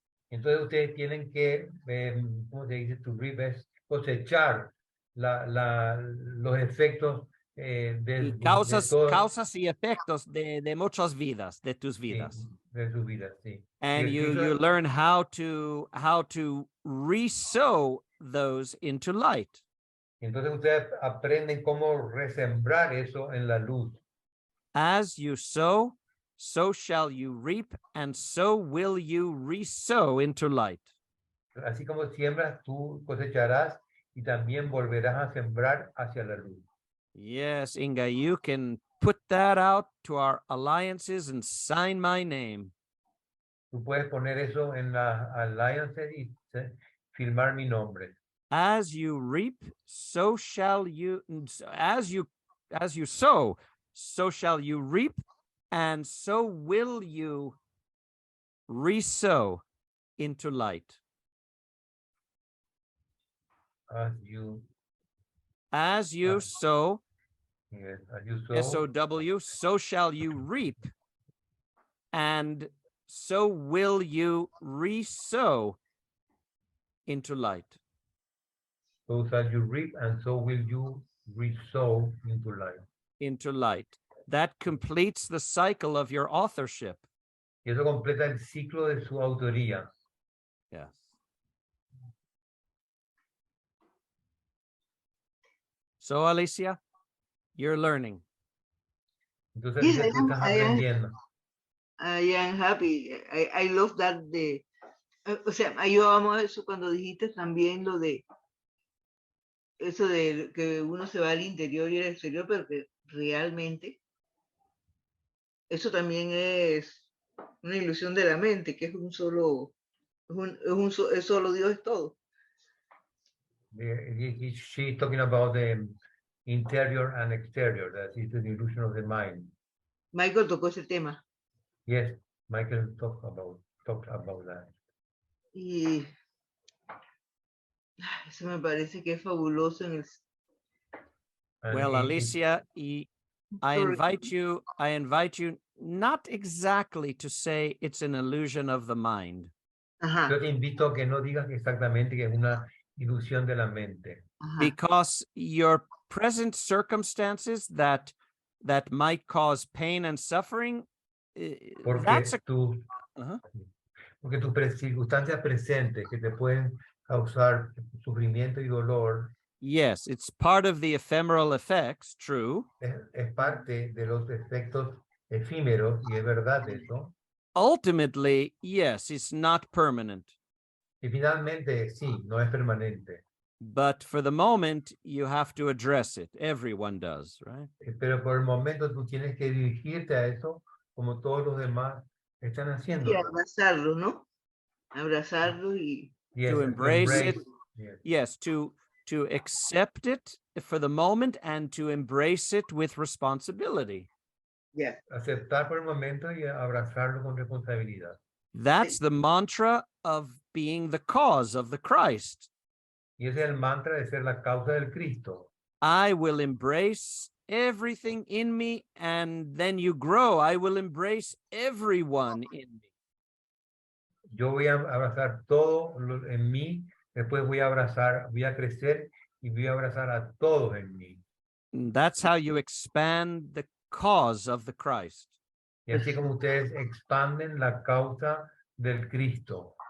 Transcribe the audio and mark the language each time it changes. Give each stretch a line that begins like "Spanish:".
Spanish: Entonces ustedes tienen que, ¿cómo se dice?
English: To reap
Spanish: es cosechar los efectos de Causas, todo, causas y efectos de muchas vidas, de tus vidas. sí, de sus vidas, sí.
English: And
Spanish: Y el
English: you
Spanish: Cristo-
English: learn how to re-sow those into light.
Spanish: Entonces ustedes aprenden cómo resembrar eso en la luz.
English: As you sow, so shall you reap, and so will you re-sow into light.
Spanish: Así como siembras, tú cosecharás y también volverás a sembrar hacia la luz.
English: Yes, Inga, you can put that out to our alliances and sign my name.
Spanish: Tú puedes poner eso en la Alliance y firmar mi nombre.
English: As you reap, so shall you, as you sow, so shall you reap, and so will you re-sow into light. As you, As you Ah. sow, yes, as you sow, S-O-W, so shall you reap, and so will you re-sow into light. so shall you reap, and so will you re-sow into life. Into light. That completes the cycle of your authorship.
Spanish: Y eso completa el ciclo de su autoría.
English: Yes. So, Alicia, you're learning.
Spanish: Entonces,
English: Yes,
Spanish: Alicia, tú estás aprendiendo.
English: I am happy. I love that
Spanish: o sea, yo amo eso cuando dijiste también lo de eso de que uno se va al interior y al exterior, pero que realmente eso también es una ilusión de la mente, que es un solo, es solo Dios es todo.
English: She's talking about the interior and exterior, that is the illusion of the mind.
Spanish: Michael tocó ese tema.
English: Yes, Michael talked about that.
Spanish: Y eso me parece que es fabuloso en el...
English: And Well, Alicia, I invite you not exactly to say it's an illusion of the mind. Ajá,
Spanish: yo te invito a que no digas exactamente que es una ilusión de la mente. ajá.
English: Because your present circumstances that might cause pain and suffering,
Spanish: Porque
English: that's a Uh-huh.
Spanish: Porque tus circunstancias presentes que te pueden causar sufrimiento y dolor
English: yes, it's part of the ephemeral effects, true.
Spanish: es parte de los efectos efímeros y es verdad eso.
English: Ultimately, yes, it's not permanent.
Spanish: Y finalmente sí, no es permanente.
English: But for the moment, you have to address it. Everyone does, right?
Spanish: Pero por el momento tú tienes que dirigirte a eso como todos los demás están haciendo. Y abrazarlo, ¿no? Abrazarlo y...
English: Yes, To embrace it. Yes. Yes, to accept it for the moment and to embrace it with responsibility.
Spanish: Ya. Aceptar por el momento y abrazarlo con responsabilidad.
English: That's the mantra of being the cause of the Christ.
Spanish: Y ese es el mantra de ser la causa del Cristo.
English: I will embrace everything in me, and then you grow. I will embrace everyone in me.
Spanish: Yo voy a abrazar todo en mí, después voy a crecer y voy a abrazar a todos en mí.
English: And that's how you expand the cause of the Christ.
Spanish: Y así como ustedes expanden la causa del Cristo.